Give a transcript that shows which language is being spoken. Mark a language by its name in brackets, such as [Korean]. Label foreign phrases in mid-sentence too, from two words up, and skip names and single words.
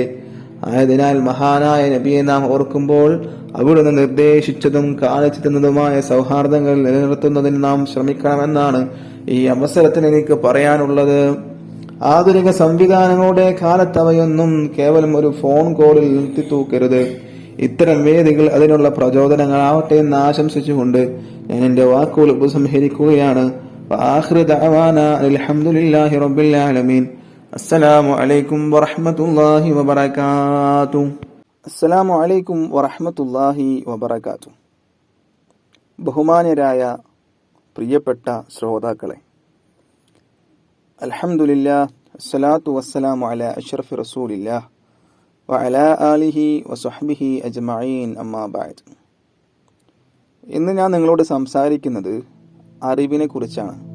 [Malayalam] ആയതിനാൽ മഹാനായ നബിയെ നാം ഓർക്കുമ്പോൾ അവിടുന്ന് നിർദ്ദേശിച്ചതും കാണിച്ചു തന്നതുമായ സൗഹാർദ്ദങ്ങൾ നിലനിർത്തുന്നതിന് നാം ശ്രമിക്കണമെന്നാണ് ഈ അവസരത്തിൽ എനിക്ക് പറയാനുള്ളത്. ആധുനിക സംവിധാനങ്ങളുടെ കാലത്തവയൊന്നും കേവലം ഒരു ഫോൺ കോളിൽ നിർത്തിത്തൂക്കരുത്. ഇത്തരം വേദികൾ അതിനുള്ള പ്രചോദനങ്ങളാവട്ടെ എന്ന് ആശംസിച്ചുകൊണ്ട് ഞാൻ എന്റെ വാക്കുകൾ ഉപസംഹരിക്കുകയാണ്. [Arabic] وآخر دعوانا الحمد لله رب العالمين. السلام عليكم ورحمة الله وبركاته. السلام عليكم ورحمة الله وبركاته. [Malayalam] ബഹുമാന്യരായ പ്രിയപ്പെട്ട ശ്രോതാക്കളെ, [Arabic] الحمد لله الصلاة والسلام على أشرف رسول الله وعلى آله وصحبه أجمعين أما بعد. [Malayalam] ഇന്ന് ഞാൻ നിങ്ങളോട് സംസാരിക്കുന്നത് അറിവിനെ കുറിച്ചാണ്.